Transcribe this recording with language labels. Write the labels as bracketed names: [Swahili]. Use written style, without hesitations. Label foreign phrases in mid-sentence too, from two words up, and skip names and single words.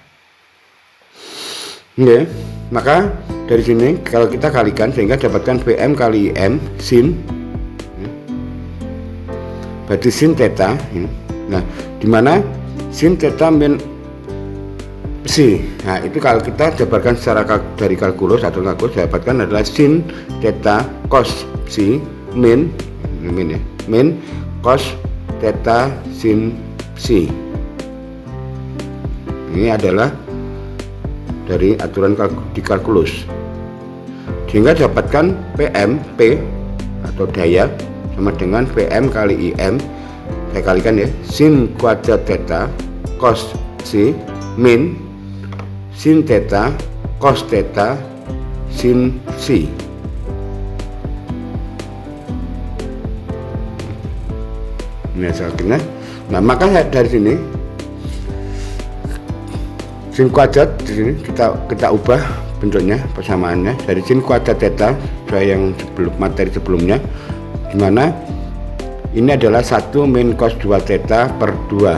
[Indonesian] Oke, maka dari sini kalau kita kalikan sehingga dapatkan Vm kali Im sin, berarti sin theta. Nah, dimana sin theta min psi. Nah, itu kalau kita dapatkan secara dari kalkulus atau kalkulus, dapatkan adalah sin theta cos psi min ya, min cos theta sin psi. Ini adalah dari aturan di kalkulus, sehingga dapatkan P atau daya sama dengan Vm kali Im, saya kalikan ya, sin kuadrat theta cos psi min sin theta cos theta sin psi. ini hasil akhirnya. Nah, maka dari sini sin kuadrat di sini kita ubah bentuknya, persamaannya dari sin kuadrat theta sesuai yang materi sebelumnya, dimana ini adalah 1 min cos 2 theta per 2.